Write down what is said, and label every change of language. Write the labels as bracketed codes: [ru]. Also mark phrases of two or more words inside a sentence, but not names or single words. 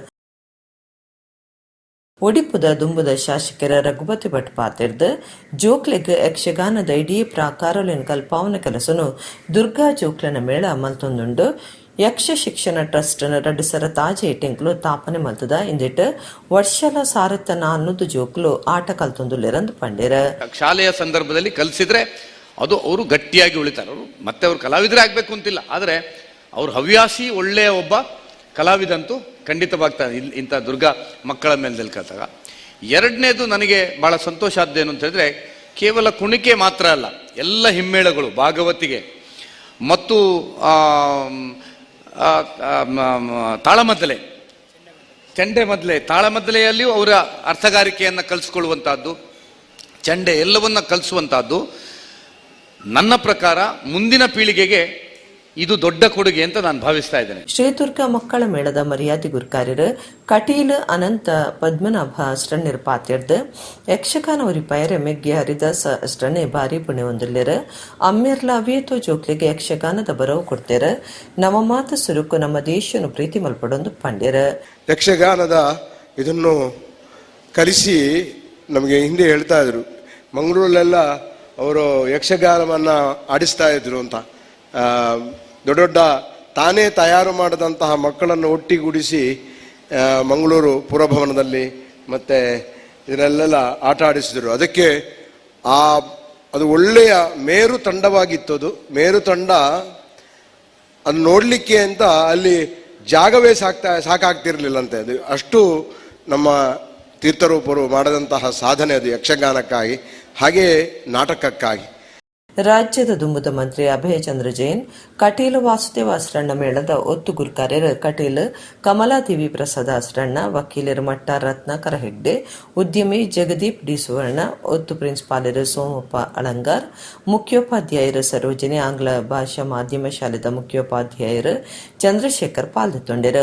[tcy] ಒಡಿಪುದ ದುಂಬುದ ಶಾಸಕರ ರಘುಪತಿ ಭಟ್ ಪಾತಿರ್ದ ಜೋಕ್ಲೆಗ್ ಯಕ್ಷಗಾನದ ಇಡೀ ಪ್ರಾಕಾರಲಿನ ಕಲ್ಪಾವನ ಕೆಲಸನು ದುರ್ಗಾ ಜೋಕ್ಲನ ಮೇಳ ಮಲ್ತೊಂದುಂಡು. ಯಕ್ಷ ಶಿಕ್ಷಣ ಟ್ರಸ್ಟ್ 2 ತಾಜೆ ಇಟ್ಟಿಂಕ್ಲು ತಾಪನೆ ಮಲ್ತದ ಇಂದಿಟ್ಟು ವರ್ಷಲ ಸಾರತನ ಅನ್ನೋದು ಜೋಕ್ಲು ಆಟ ಕಲ್ತೊಂದುಲ್ಲೆರಂದು ಪಂಡಿರ. [kn] ಶಾಲೆಯ ಸಂದರ್ಭದಲ್ಲಿ ಕಲಿಸಿದ್ರೆ ಅದು ಅವರು ಗಟ್ಟಿಯಾಗಿ ಉಳಿತಾರೆ. ಅವರು ಮತ್ತೆ ಅವ್ರು ಕಲಾವಿದರೇ ಆಗ್ಬೇಕು ಅಂತಿಲ್ಲ, ಆದರೆ ಅವ್ರ ಹವ್ಯಾಸಿ ಒಳ್ಳೆಯ ಒಬ್ಬ ಕಲಾವಿದಂತೂ ಖಂಡಿತವಾಗ್ತಾನೆ ಇಂಥ ದುರ್ಗಾ ಮಕ್ಕಳ ಮೇಲದಲ್ಲಿ ಕಲಿತಾಗ. ಎರಡನೇದು ನನಗೆ ಬಹಳ ಸಂತೋಷ ಆದ್ದೇನು ಅಂತ ಹೇಳಿದ್ರೆ, ಕೇವಲ ಕುಣಿಕೆ ಮಾತ್ರ ಅಲ್ಲ, ಎಲ್ಲ ಹಿಮ್ಮೇಳಗಳು ಭಾಗವತಿಗೆ ಮತ್ತು ತಾಳಮದ್ದಲೆ, ಚಂಡೆ ಮದ್ದಲೆ, ತಾಳಮದ್ದಲೆಯಲ್ಲಿಯೂ ಅವರ ಅರ್ಥಗಾರಿಕೆಯನ್ನು ಕಲಿಸ್ಕೊಳ್ಳುವಂತಹದ್ದು, ಚಂಡೆ ಎಲ್ಲವನ್ನ ಕಲಿಸುವಂತಹದ್ದು ನನ್ನ ಪ್ರಕಾರ ಮುಂದಿನ ಪೀಳಿಗೆಗೆ ಇದು ದೊಡ್ಡ ಕೊಡುಗೆ ಅಂತ ನಾನು ಭಾವಿಸ್ತಾ ಇದ್ದೇನೆ. [tcy] ಶ್ರೀದುರ್ಗ ಮಕ್ಕಳ ಮೇಳದ ಮರ್ಯಾದೆ ಗುರುಕಾರ್ಯರು ಕಟೀಲ್ ಅನಂತ ಪದ್ಮನಾಭ ಅಸ್ರಣ್ಯರ್ ಪಾತ್ಯರ್ದ ಯಕ್ಷಗಾನ ಉರಿಪಾಯರೆ ಮೆಗ್ಗೆ ಹರಿದಾಸ ಅಸ್ರಣ್ಣೆ ಭಾರಿ ಪುಣ್ಯ ಹೊಂದಿಲ್ಲರ. ಅಮ್ಮೆರ್ಲ ಅವಿಯತೋ ಜೋಕ್ಲಿಗೆ ಯಕ್ಷಗಾನದ ಬರವು ಕೊಡ್ತೇರ. ನಮ್ಮ ಮಾತು ಸುರುಕು ನಮ್ಮ ದೇಶವನ್ನು ಪ್ರೀತಿ ಮಲ್ಪಡೊಂದು ಪಂಡ್ಯರ. [kn] ಯಕ್ಷಗಾನದ ಇದನ್ನು ಕಲಿಸಿ ನಮಗೆ ಹಿಂದೆ ಹೇಳ್ತಾ ಇದ್ರು, ಮಂಗಳೂರಲ್ಲೆಲ್ಲ ಅವರು ಯಕ್ಷಗಾನವನ್ನ ಆಡಿಸ್ತಾ ಇದ್ರು ಅಂತ. ದೊಡ್ಡ ದೊಡ್ಡ ತಾನೇ ತಯಾರು ಮಾಡಿದಂತಹ ಮಕ್ಕಳನ್ನು ಒಟ್ಟಿಗೂಡಿಸಿ ಮಂಗಳೂರು ಪುರಭವನದಲ್ಲಿ ಮತ್ತೆ ಇದರಲ್ಲೆಲ್ಲ ಆಟ ಆಡಿಸಿದರು. ಅದಕ್ಕೆ ಅದು ಒಳ್ಳೆಯ ಮೇರು ತಂಡವಾಗಿತ್ತು. ಮೇರು ತಂಡ ಅದು ನೋಡಲಿಕ್ಕೆ ಅಂತ ಅಲ್ಲಿ ಜಾಗವೇ ಸಾಕಾಗ್ತಿರ್ಲಿಲ್ಲಂತೆ. ಅದು ಅಷ್ಟು ನಮ್ಮ ತೀರ್ಥರೂಪರು ಮಾಡಿದಂತಹ ಸಾಧನೆ ಅದು ಯಕ್ಷಗಾನಕ್ಕಾಗಿ, ಹಾಗೇ ನಾಟಕಕ್ಕಾಗಿ. [tcy] ರಾಜ್ಯದ ದುಂಬುದ ಮಂತ್ರಿ ಅಭಯ ಚಂದ್ರ ಜೈನ್ ಕಟೀಲು ವಾಸುದೇವ ಅಸ್ರಣ್ಣ ಮೇಳದ ಒತ್ತು ಗುರುಕಾರ್ಯರು ಕಟೀಲು ಕಮಲಾದೇವಿ ಪ್ರಸಾದ ಅಸ್ರಣ್ಣ, ವಕೀಲರು ಮಟ್ಟ ರತ್ನಾಕರ ಹೆಗ್ಡೆ, ಉದ್ಯಮಿ ಜಗದೀಪ್ ಡಿ ಸುವರ್ಣ, ಒತ್ತು ಪ್ರಿನ್ಸಿಪಾಲರು ಸೋಮಪ್ಪ ಅಳಂಗಾರ್, ಮುಖ್ಯೋಪಾಧ್ಯಾಯರು ಸರೋಜಿನಿ, ಆಂಗ್ಲ ಭಾಷಾ ಮಾಧ್ಯಮ ಶಾಲೆದ ಮುಖ್ಯೋಪಾಧ್ಯಾಯರು ಚಂದ್ರಶೇಖರ್ ಪಾಲ್ಗೊಂಡಿರು.